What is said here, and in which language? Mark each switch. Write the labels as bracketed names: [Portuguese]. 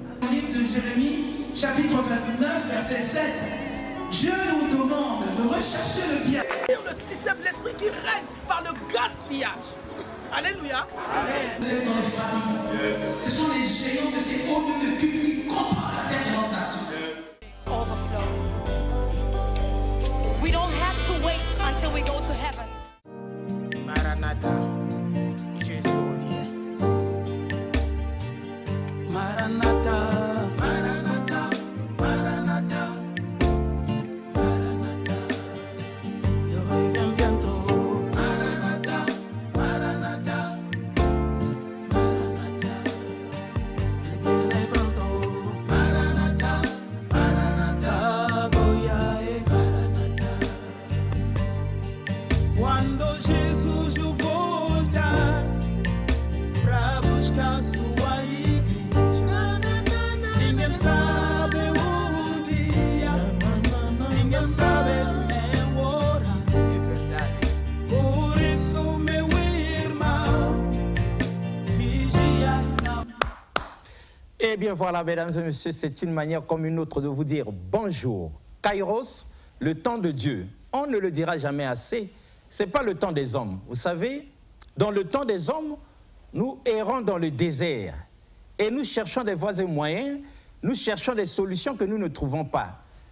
[French] Livre de Jérémie, chapitre 29, verset 7. Dieu nous demande de rechercher le bien. Le système de l'esprit qui règne par le gaspillage. Alléluia. Amen. Vous êtes dans les familles. Yes. Ce sont les géants de ces hauts lieux de culte qui contrôlent la terre de notre nation. [English] Yes. Overflow. We don't have to wait until we go to heaven. [French] Maranatha, Jésus revient. Maranatha, Maranatha, Maranatha, Maranatha. Je reviens bientôt. Maranatha, Maranatha, Maranatha. [Italian] Il viene pronto. Maranatha, Maranatha, Goyae, Maranatha. [Portuguese] Quando Jesus voltar pra buscar sua igreja, ninguém sabe o dia, ninguém sabe nem o hora. É verdade. Por isso, meu irmão, vigia. [French] Eh bien voilà, mesdames et messieurs, c'est une manière comme une autre de vous dire bonjour. Kairos, le temps de Dieu. On ne le dira jamais assez. Ce n'est pas le temps des hommes. Vous savez, dans le temps des hommes, nous errons dans le désert. Et nous cherchons des voies et moyens, nous cherchons des solutions que nous ne trouvons pas.